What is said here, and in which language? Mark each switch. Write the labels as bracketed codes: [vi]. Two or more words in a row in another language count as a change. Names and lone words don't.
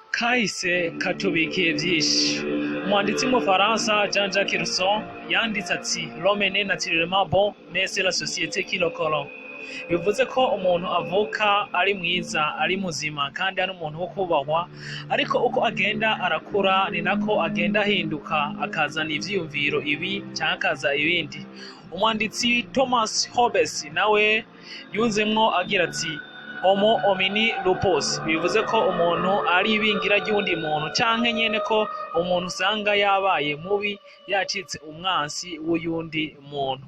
[rn] kahise katubikiye byinshi. Umwanditsi w'umufaransa Jean-Jacques Rousseau yanditse ati [fr] l'homme n'est naturellement bon mais c'est la société qui le corrompt. [rn] Bivuze ko umuntu avuka ari mwiza, ari muzima kandi ari umuntu wo kubahwa, ariko uko agenda arakura ni nako agenda ahinduka, akazana ivyiyumviro ibi cyangwa akaza ibindi. Umwanditsi Thomas Hobbes nawe yunzemwo agira ati [la] homo homini lupus, [rn] bivuze ko umuntu ari ibingira ry'undi muntu, canke nyene ko umuntu usanga yabaye mubi, yacitse umwansi w'uyundi muntu.